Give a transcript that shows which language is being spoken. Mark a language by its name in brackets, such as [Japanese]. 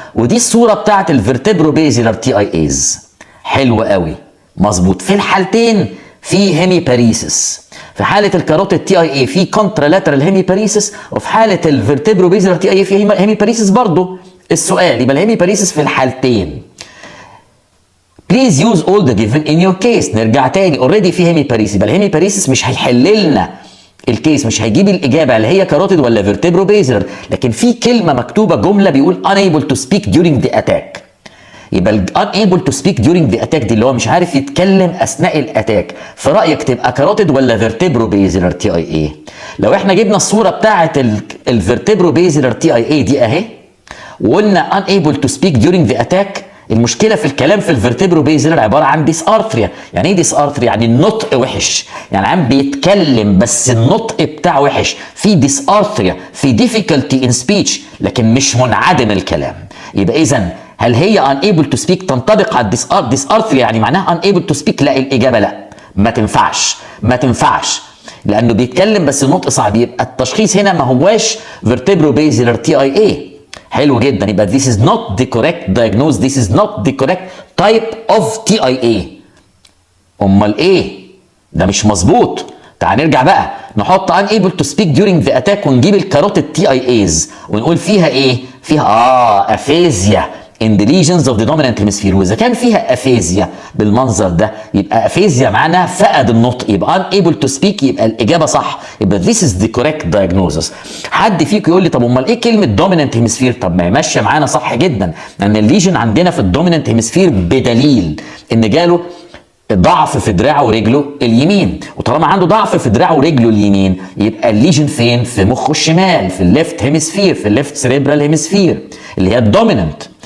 [Arabic] ودي الصوره بتاعت الفيرتبرو بيزلر تي اي ايز. حلو قوي، مظبوط. في الحالتين في هيميباريسيس. في حاله الكاروتيد تي اي اي في كونترالاترال هيميباريسيس، وفي حاله الفيرتبرو بيزلر تي اي اي في هيميباريسيس برضه. السؤال يبقى الهيميباريسيس في الحالتين. [English] Please use all the given in your case. [Arabic] نرجع تاني، اوريدي في هيميباريسيس، يبقى الهيميباريسيس مش هيحل لنا الكيس، مش هيجيب الاجابه اللي هي كاروتيد ولا فيرتبرو بيزلر، لكن في كلمه مكتوبه، جمله بيقول [English] unable to speak during the attack. [Arabic] يبقى [English] unable to speak during the attack [Arabic] دي اللي هو مش عارف يتكلم اثناء الاتاك. في رايك تبقى كاروتيد ولا فيرتبرو بيزلر تي اي اي؟ لو احنا جبنا الصوره بتاعه الفيرتبرو بيزلر تي اي اي دي اهي، وقلنا [English] unable to speak during the attack، [Arabic] المشكله في الكلام في الفيرتبرو بيزلر عباره عن ديس ارثريا. يعني ايه ديس ارثريا؟ يعني النطق وحش، يعني عم بيتكلم بس النطق بتاعه وحش، في ديس ارثريا، في [English] difficulty in speech, [Arabic] لكن مش منعدم الكلام. يبقى اذا هل هي [English] unable to speak [Arabic] تنطبق على ديس ارثريا يعني معناها unable to speak؟ لا، الاجابه لا، ما تنفعش لانه بيتكلم بس النطق صعب. يبقى التشخيص هنا ما هواش فيرتبرو بيزلر تي اي اي. حلو جدا، يبقى [English] this is not the correct diagnosis، this is not the correct type of TIA. [Arabic] امال ايه؟ ده مش مظبوط. تعال نرجع بقى نحط [English] unable to speak during the attack [Arabic] ونجيب الكاروتيد TIAs ونقول فيها ايه؟ فيها افيزيا [English] in the lesions of the dominant hemisphere. [Arabic] واذا كان فيها افيزيا بالمنظر ده يبقى افيزيا معناها فقد النطق، يبقى [English] unable to speak، [Arabic] يبقى الاجابه صح، يبقى [English] this is the correct diagnosis. [Arabic] حد فيكم يقول لي طب امال ايه كلمه dominant hemisphere؟ طب ما هي ماشيه معانا صح جدا، لان الليجن عندنا في الدومينانت هيمسفير بدليل ان جاله ضعف في دراعه ورجله اليمين، وطالما عنده ضعف في دراعه ورجله اليمين يبقى الليجن فين؟ في مخه الشمال، في الليفت هيمسفير، في الليفت سيريبرال هيمسفير اللي هي الدومينانت.